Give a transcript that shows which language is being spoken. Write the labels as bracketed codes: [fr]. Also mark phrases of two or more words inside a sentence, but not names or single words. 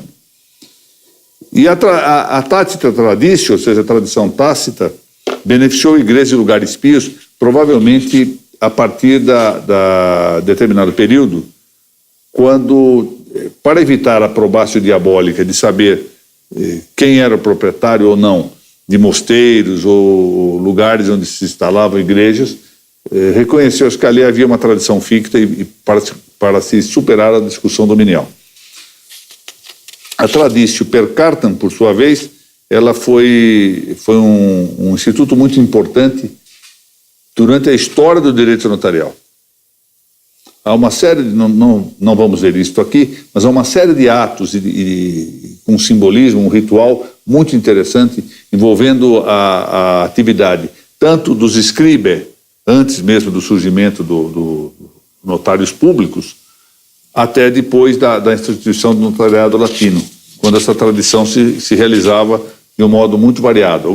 [pt] E a [la] tácita traditio, [pt] ou seja, a tradição tácita, beneficiou igrejas e lugares pios, provavelmente a partir da determinado período, quando, para evitar a [la] probatio diabólica [pt] de saber quem era o proprietário ou não de mosteiros ou lugares onde se instalavam igrejas, reconheceu-se que ali havia uma tradição ficta e para se superar a discussão dominial. [la] A traditio per cartam, [pt] por sua vez, ela foi um instituto muito importante durante a história do direito notarial. Há uma série de, não vamos ver isso aqui, mas há uma série de atos com um simbolismo, um ritual muito interessante envolvendo a atividade tanto dos scribe, antes mesmo do surgimento do notários públicos, até depois da instituição do notariado latino, quando essa tradição se realizava de um modo muito variado.